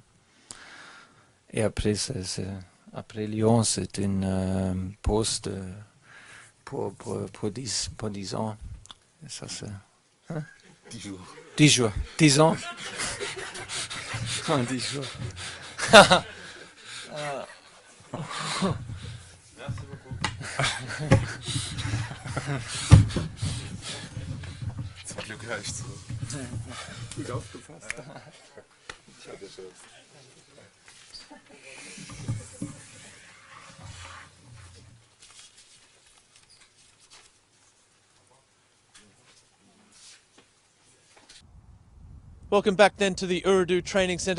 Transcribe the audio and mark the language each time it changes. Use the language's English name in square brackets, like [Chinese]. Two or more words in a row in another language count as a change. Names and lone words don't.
[French] Et après après Lyon, c'est une pause pour 10 ans. Et ça, c'est 10 jours. 10 jours. 10 ans. 10 jours. Merci beaucoup. [German] Zum Glück reicht so. Gut aufgepasst. [English] Welcome back then to the Urdu Training Centre.